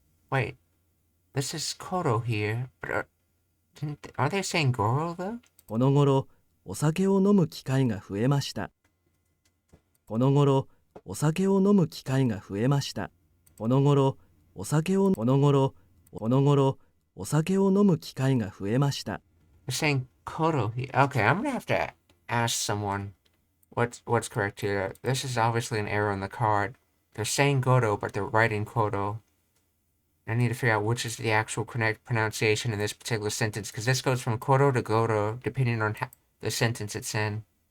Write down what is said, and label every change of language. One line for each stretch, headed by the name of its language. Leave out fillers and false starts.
English: Wait, this is Koro here, but aren't they saying Goro though?
Japanese: この頃お酒を飲む機会が増えました。この頃お酒を飲む機会が増えました。この頃お酒をこの頃お酒を飲む機会が増えました。
English: They're saying Koro here. Okay, I'm gonna have to ask someone what's correct here. This is obviously an error on the card. They're saying Goro, but they're writing Koro. I need to figure out which is the actual correct pronunciation in this particular sentence, because this goes from Koro to Goro, depending on the sentence it's in.